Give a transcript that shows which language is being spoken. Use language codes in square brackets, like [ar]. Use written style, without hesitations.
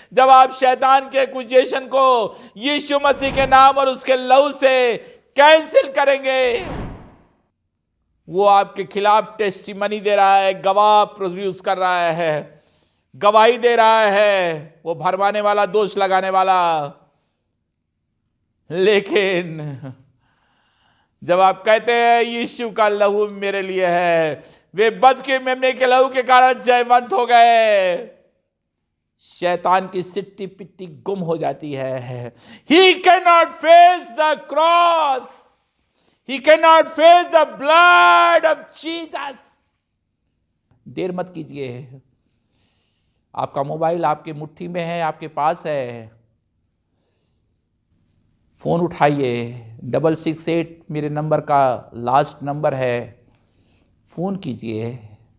[hi] जब आप शैतान के एक्यूजेशन को यीशु मसीह के नाम और उसके लहू से कैंसिल करेंगे, वो आपके खिलाफ टेस्टिमनी दे रहा है, गवाह प्रोड्यूस कर रहा है, गवाही दे रहा है, वो भरमाने वाला, दोष लगाने वाला। लेकिन जब आप कहते हैं यीशु का लहू मेरे लिए है, वे बद के मेमने के लहू के कारण जयवंत हो गए। शैतान की सिट्टी पिट्टी गुम हो जाती है। [en] He cannot face the cross. He cannot face the blood of Jesus. [hi] देर मत कीजिए। आपका मोबाइल आपके मुट्ठी में है, आपके पास है, फोन उठाइए। 668 मेरे नंबर का लास्ट नंबर है, फोन कीजिए।